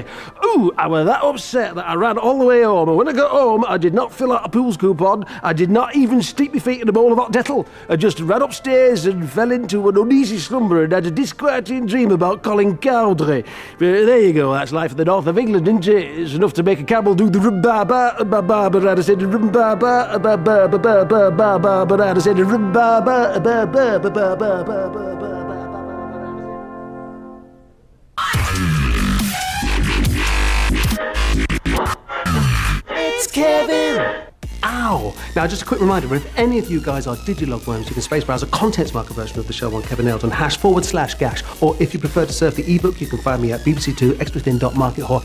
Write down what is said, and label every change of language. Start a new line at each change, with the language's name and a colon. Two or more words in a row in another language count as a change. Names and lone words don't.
English: Ooh, I was that upset that I ran all the way home. And when I got home, I did not fill out a pools coupon. I did not even steep my feet in a bowl of hot Dettol. I just ran upstairs and fell into an uneasy slumber and had a disquieting dream about Colin Cowdrey. There you go. That's life in the north of England, isn't it? It's enough to make a camel do the rum-ba-ba, ba-ba-ba, I said rum-ba-ba, ba-ba-ba-ba-ba-ba, I said rum-ba-ba, ba-ba-ba-ba-ba. It's Kevin! Ow! Now, just a quick reminder, if any of you guys are Digilog worms, you can space browse a contents marker version of the show on Kevon Eldon, #/gash, or if you prefer to surf the ebook, you can find me at bbc2extrathin.markethall.